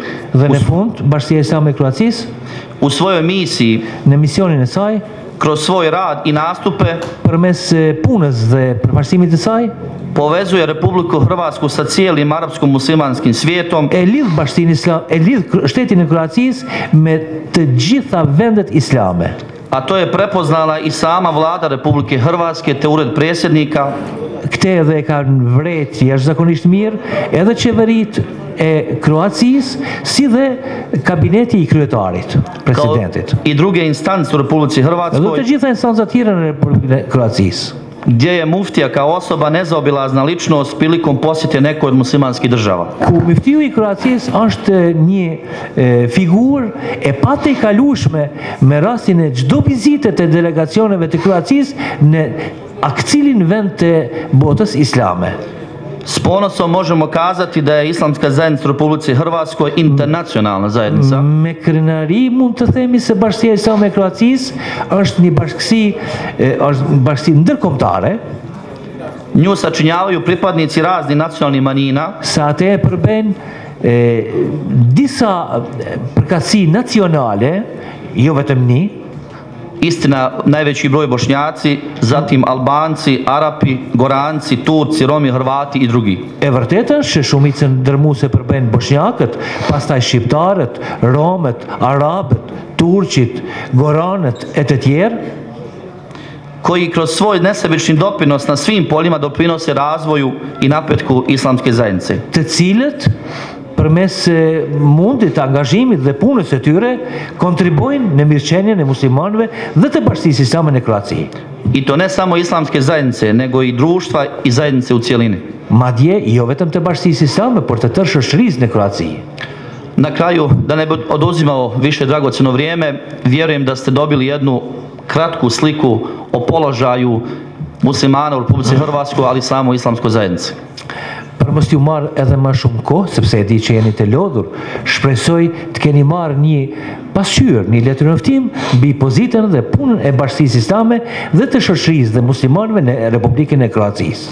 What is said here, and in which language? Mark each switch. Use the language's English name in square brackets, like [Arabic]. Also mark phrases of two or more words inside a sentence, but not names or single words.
[Albanian] dhe në fund Bashkia Islame e Kroacisë, [Croatian] u svojoj misiji, [Albanian] në misionin e saj, [Croatian] kroz svoj rad i nastupe, [Albanian] përmes punës dhe përfaqësimit të saj, [Croatian] povezuje Republiku Hrvatsku sa cijelim arapskom muslimanskim svijetom, [Albanian] e lidh Bashkinë Islame, e lidh shtetin e Kroacisë me të gjitha vendet islame. [Croatian] A to je prepoznala i sama vlada Republike Hrvatske te ured predsjednika. [Albanian] Këtë edhe e kanë vret jashtëzakonisht mirë edhe qeverit e Kroacisë, si dhe kabineti i kryetarit, presidentit. [Croatian] I druge instance u Republici Hrvatskoj. [Albanian] Edhe të gjitha instancat tjera në Republikën e Kroacisë. [Croatian] Gdje je muftija kao osoba nezaobilazna ličnost prilikom posjete nekoj od muslimanskih država. [Albanian] Ku muftiju i Kroacisë është një figurë e patë i kalueshme me rastin e çdo vizite të delegacioneve të Kroacisë në akcilin vend të botës islame. [Croatian] S ponosom možemo kazati da je islamska zajednica u Republici Hrvatskoj internacionalna zajednica. [Albanian] Me krenari mund të themi se Bashkia Islame e Kroacisë është një bashkësi ndërkombëtare. [Croatian] Nju sačinjavaju pripadnici raznih nacionalnih manjina. [Albanian] Sa atë e përbën disa përkatësi nacionale, jo vetëm një. [Croatian] Istina, najveći broj Bošnjaci, zatim Albanci, Arapi, Goranci, Turci, Romi, Hrvati i drugi. [Albanian] E vërtetë është që shumicën dërmuese përbën Boshnjakët, pastaj shqiptarët, Romët, Arabët, Turqit, Goranët e të tjerë, [Croatian] koji kroz svoj nesebični doprinos na svim poljima doprinose razvoju i napretku islamske zajednice. [Albanian] Të cilët përmes mundit, angazhimit dhe punës e tyre, kontribojnë në mirëqenien e muslimanëve dhe të Bashkisë Islame në Kroaci. [Croatian] I to ne samo islamske zajednice, nego i društva i zajednice u cijelini. [Albanian] Madje, jo vetëm të Bashkisë Islame, por të tërë shoqërisë në Kroaci. [Croatian] Na kraju, da ne bi oduzimao više dragocjeno vrijeme, vjerujem da ste dobili jednu kratku sliku o položaju muslimana u Republici Hrvatskoj, ali samo islamskoj zajednici. [Albanian] për mos t'ju marrë edhe më shumë kohë, sepse e di që jeni të lodhur, shpresoj të keni marrë një pasqyrë, një letërnjoftim mbi pozitën dhe punën e Bashkisë Islame dhe të shoqërisë dhe muslimanëve në Republikën e Kroacisë.